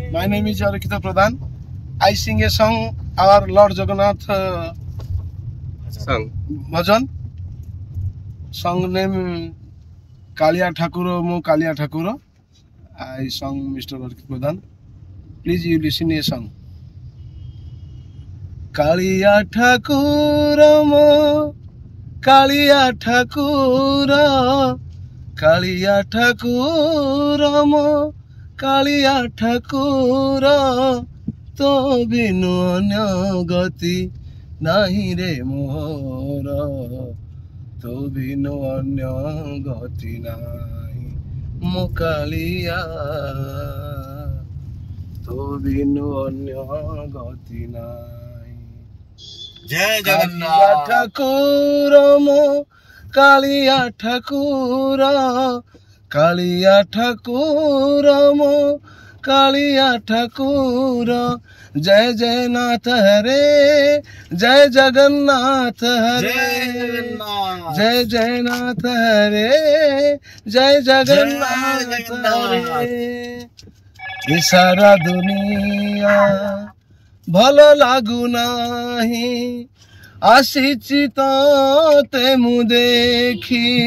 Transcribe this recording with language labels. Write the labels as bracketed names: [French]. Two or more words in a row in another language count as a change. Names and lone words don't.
[English] name is Arikita Pradhan. I sing a song, our Lord Jagannath song. Bhajan. Song name Kalia Thakura Mo Kalia Thakura. I sung Mr. Arikita Pradhan. Please you listen a song. Kalia Thakura Mo Kalia Thakura. Kalia Thakura Mo Kalia Thakura. [Odia] ତୋ ବିନୁ ଅନ୍ୟ ଗତି ନାହିଁ ରେ ମୋର ତୋ ବିନୁ ଅନ୍ୟ ଗତି ନାହିଁ ମୋ କାଳିଆ ତୋ ବିନୁ ଅନ୍ୟ ଗତି ନାହିଁ जय କାଳିଆ ଠାକୁର ମୋ କାଳିଆ ଠାକୁର କାଳିଆ ଠାକୁର ମୋ କାଳିଆ ଠାକୁର ଜୟ ଜୟ ନାଥ ହରେ ଜୟ ଜଗନ୍ନାଥ ହରେ ଜୟ ଜୟ ନାଥ ହରେ ଜୟ ଜଗନ୍ନାଥ ହରେ ଏ ସାରା ଦୁନିଆ ଭଲ ଲାଗୁ ନାହିଁ ଆସିଛି ତେ ମୁ ଦେଖି